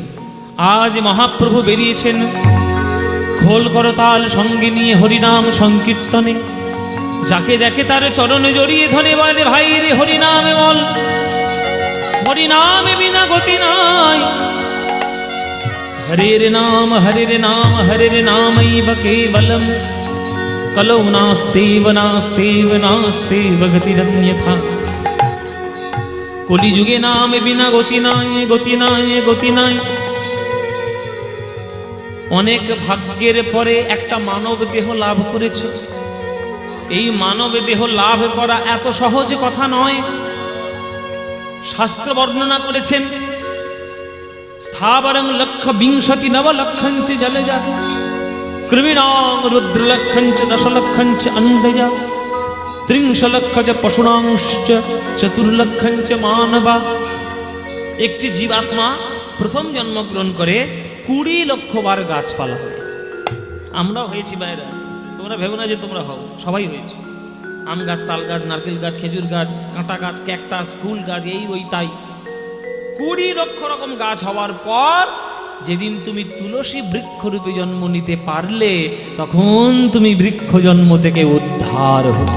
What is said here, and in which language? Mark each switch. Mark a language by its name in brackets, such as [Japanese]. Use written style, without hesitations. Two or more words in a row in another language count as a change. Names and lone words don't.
[Bangla] আজ মহাপ্রভু বেরিয়েছেন খোল করতাল সঙ্গে নিয়ে হরিনাম সংকীর্তনে। যাকে দেখে তার চরণে জড়িয়ে ধরে বলে, ভাই রে হরিনামে বল, হরিনামে বিনা গতি নাই। [Sanskrit] হরে রে নাম হরে রে নামৈব কেবলম, কলৌ নাস্তেব নাস্তেব নাস্তেব গতিরন্যথা। [Bangla] কলিযুগে নাম বিনা গতি নাই, গতি নাই, গতি নাই। অনেক ভাগ্যের পরে একটা মানব দেহ লাভ করেছ। এই মানব দেহ লাভ করা এত সহজ কথা নয়। শাস্ত্র বর্ণনা করেছেন, [Sanskrit] স্থাবরং লক্ষ বিংশতি নবলক্ষঞ্চ জলজা, কৃমিণাং রুদ্রলক্ষঞ্চ দশলক্ষঞ্চ অণ্ডজা, ত্রিংশলক্ষ চ পশুনাংশ্চ চতুর্লক্ষঞ্চ মানবা। [Bangla] একটি জীবাত্মা প্রথম জন্মগ্রহণ করে 20 লক্ষ বার গাছপালা হয়। আমরাও হয়েছি বাইরে, তোমরা ভেবো না যে তোমরা হও, সবাই হয়েছে। আম গাছ, তাল গাছ, নারকেল গাছ, খেজুর গাছ, কাঁটা গাছ, ক্যাকটাস, ফুল গাছ, এই ওই তাই 20 লক্ষ রকম গাছ হওয়ার পর যেদিন তুমি তুলসী বৃক্ষরূপে জন্ম নিতে পারলে, তখন তুমি বৃক্ষ জন্ম থেকে উদ্ধার হতে।